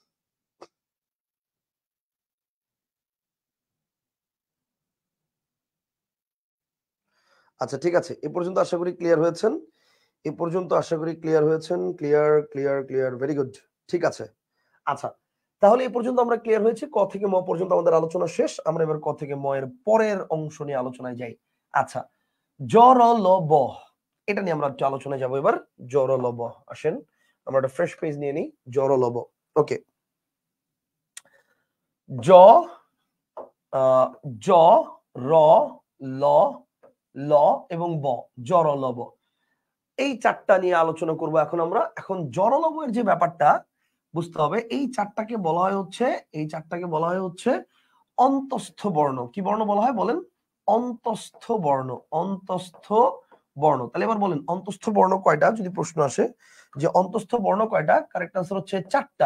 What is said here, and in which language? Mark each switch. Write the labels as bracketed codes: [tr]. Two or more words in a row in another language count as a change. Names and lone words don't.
[bn] আচ্ছা ঠিক আছে, এ পর্যন্ত আশা করি ক্লিয়ার হয়েছেন, এ পর্যন্ত আশা করি ক্লিয়ার হয়েছেন, ক্লিয়ার ক্লিয়ার ক্লিয়ার, [en] very good, [bn] ঠিক আছে। আচ্ছা তাহলে এ পর্যন্ত আমরা ক্লিয়ার হয়েছে, ক থেকে ম পর্যন্ত আমাদের আলোচনা শেষ। আমরা এবার ক থেকে ম এর পরের অংশ নিয়ে আলোচনায় যাই। আচ্ছা জ র ল ব, এটা নিয়ে আমরা একটু আলোচনায় যাবো এবার। জ র ল ব, আসেন আমরা একটা [en] fresh page [bn] নিয়ে নিই। জ র ল ব, ওকে। জ জ র ল ল এবং ব, জ র ল ব, এই চারটা নিয়ে আলোচনা করব এখন আমরা। এখন জড়লবের যে ব্যাপারটা বুঝতে হবে, এই চারটাকে বলা হয় হচ্ছে, এই চারটাকে বলা হয় হচ্ছে অন্তস্থ বর্ণ। কি বর্ণ বলা হয় বলেন? অন্তস্থ বর্ণ, অন্তস্থ বর্ণ। তাহলে এবার বলেন অন্তস্থ বর্ণ কয়টা, যদি প্রশ্ন আসে যে অন্তস্থ বর্ণ কয়টা, [en] correct answer [bn] হচ্ছে 4টা।